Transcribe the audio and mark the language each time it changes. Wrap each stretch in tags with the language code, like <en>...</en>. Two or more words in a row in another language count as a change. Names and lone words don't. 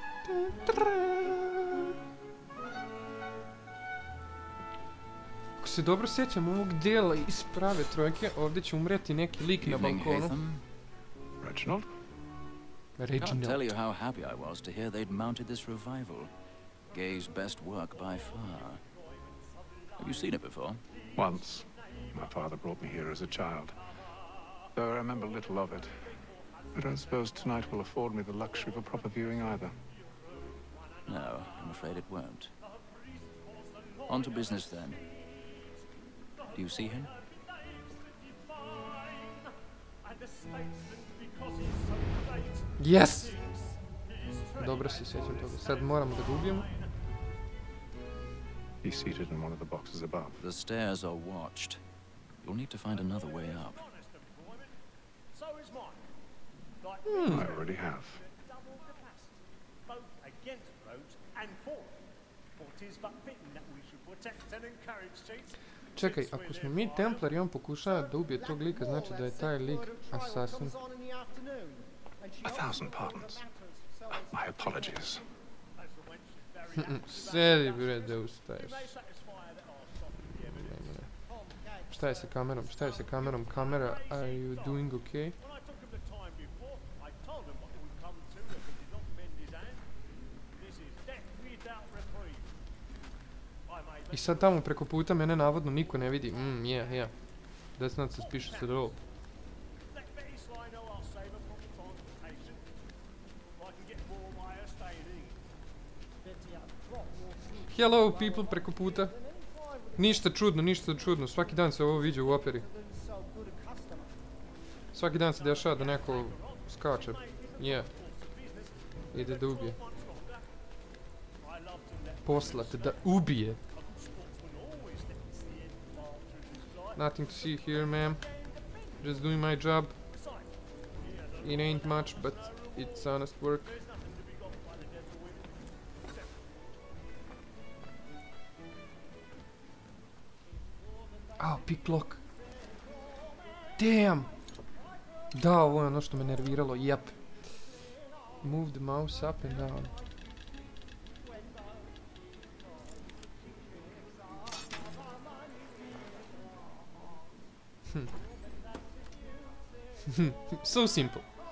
<sr>Ako se dobro sjećam ovog dijela iz prave trojke, ovdje će umreti neki lik na balkonu.</sr> <en>Reginald? Can't tell you how happy I was to hear they'd mounted this revival. Gay's best work by far. Have you seen it before? Once. My father brought me here as a child. Though I remember little of it. I don't suppose tonight will afford me the luxury of a proper viewing either. No, I'm afraid it won't. On to business then. Do you see him? Yes!</en> <sr>Dobro se sjećam toga. Sad moramo da ga ubijemo.</sr> <en>He's seated in one of the boxes above. The stairs are watched. You'll need to find another way up. I already have.</en> <sr>Čekaj, ako smo mi Templar i on pokušava da ubije tog lika, znači da je taj lik assassin.</sr> <en>1,000 pardons. My apologies.</en> <sr>Sedi bre da ustaješ. Šta je sa kamerom? Šta je sa kamerom? Kamera,</sr> <en>are you doing okay?</en> <sr>I sad tamo preko puta mene navodno niko ne vidi.</sr> <en>Yeah. That's not suspicious at all. Hello people</en> <sr>preko puta. Ništa čudno. Svaki dan se ovo viđa u operi. Svaki dan se dešava da neko skače. Yeah. Ide da ubije. Poslate da ubije.</sr> <en>Nothing to see here, ma'am. Just doing my job. It ain't much, but it's honest work. Oh, pick lock. Damn!</en> <sr>Da, ovo je ono što me nerviralo,</sr> <en>yep. Move the mouse up and down. So simple.</en>